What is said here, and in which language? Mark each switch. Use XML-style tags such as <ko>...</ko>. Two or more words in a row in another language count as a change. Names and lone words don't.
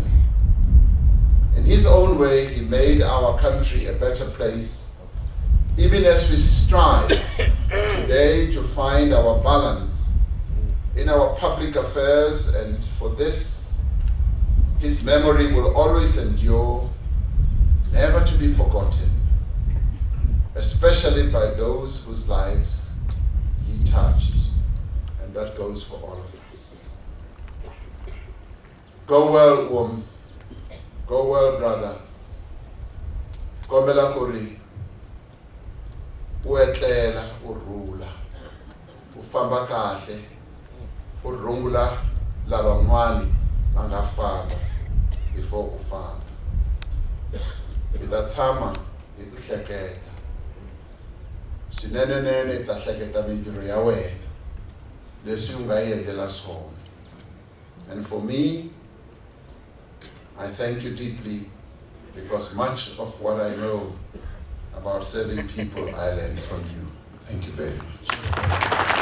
<en>In his own way, he made our country a better place, even as we strive today to find our balance in our public affairs, and for this, his memory will always endure, never to be forgotten, especially by those whose lives he touched, and that goes for all of us. Go well, go well, brother.</en> <ts>Kombela kuri, uetlela, urula, ufamba kahle, urungula laban'wani angafamba before ufamba. Ita tshama hi ku hleketa. Swinenenene ta hleketa mintirho ya wena leswi u nga yi endlela swona.</ts> <en>And for me, I thank you deeply, because much of what I know about serving people I learned from you. Thank you very much.</en>